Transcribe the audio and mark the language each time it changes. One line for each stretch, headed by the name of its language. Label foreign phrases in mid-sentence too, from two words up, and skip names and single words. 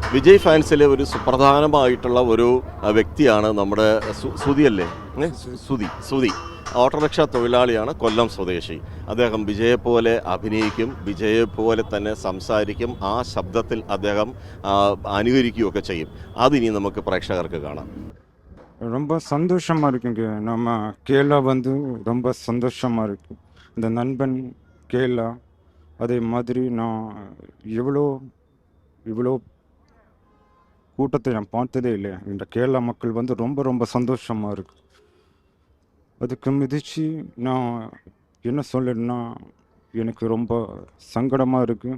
Malayalam: വിജയ് ഫാൻസിലെ ഒരു സുപ്രധാനമായിട്ടുള്ള ഒരു വ്യക്തിയാണ് നമ്മുടെ സുധി. സുധി ഓട്ടോറിക്ഷ തൊഴിലാളിയാണ്, കൊല്ലം സ്വദേശി. അദ്ദേഹം വിജയെപ്പോലെ അഭിനയിക്കും, വിജയെപ്പോലെ തന്നെ സംസാരിക്കും, ആ ശബ്ദത്തിൽ അദ്ദേഹം അനുകരിക്കുകയൊക്കെ ചെയ്യും. അതിനി നമുക്ക് പ്രേക്ഷകർക്ക് കാണാം.
Tamil: ரொம்ப சந்தோஷமாக இருக்குங்க. நம்ம கேரளா வந்து ரொம்ப சந்தோஷமாக இருக்கு. இந்த நண்பன் கேரளா அதே மாதிரி நான் இவ்வளோ இவ்வளோ கூட்டத்தை நான் பார்த்ததே இல்லை. இந்த கேரளா மக்கள் வந்து ரொம்ப ரொம்ப சந்தோஷமாக இருக்கு. அதுக்கு மிதிச்சு நான் என்ன சொல்லணும்னா, எனக்கு ரொம்ப சங்கடமாக இருக்குது.